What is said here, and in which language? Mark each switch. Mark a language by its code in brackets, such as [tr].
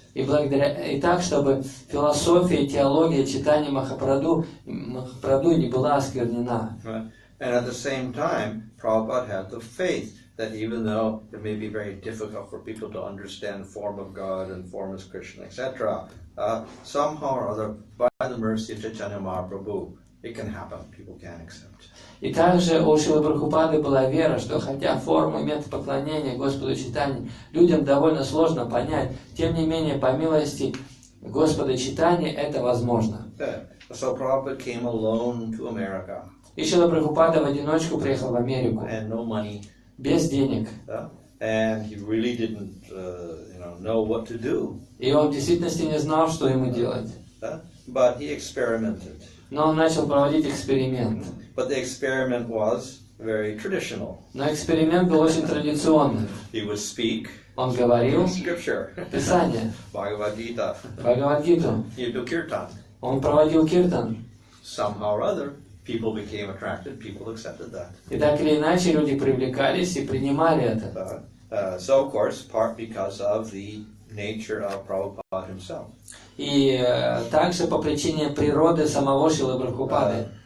[ru] И так, чтобы философия и теология читания Махапрабху не была осквернена. [en] And at the same time, Prabhupada had the faith that even though it may be very difficult for people to understand form of God and form as Krishna, etc., somehow or other, by the mercy of Chaitanya Mahaprabhu, it can happen. People can accept. [ru] И также у Шрилы Прабхупады была вера, что хотя форму и метод поклонения Господу Чайтаньи людям довольно сложно понять, тем не менее, по милости Господа Чайтаньи это возможно. [en] So Prabhupada came alone to America. [ru] И Шрила Прабхупада в одиночку приехал в Америку. [en] And no money. [ru] Без денег. [en] And he really didn't, know what to do. [ru] И он в действительности не знал, что ему делать. [en] But he experimented. [ru] Но он начал проводить эксперимент. [en] But the experiment was very traditional. [ru] Но эксперимент был очень традиционный. [en] He would speak. [ru] Он говорил [en] Scripture. [ru] Писание. [en] Bhagavad-gita. [ru] Бхагавад-гиту. [en] He'd do kirtan. [ru] Он проводил киртан. [en] Somehow or other, people became attracted. People accepted that. [ru] И так или иначе люди привлекались и принимали это. [en] So of course, part because of the nature of Prabhupada himself. [ru] И также по причине природы самого Шрилы Прабхупады.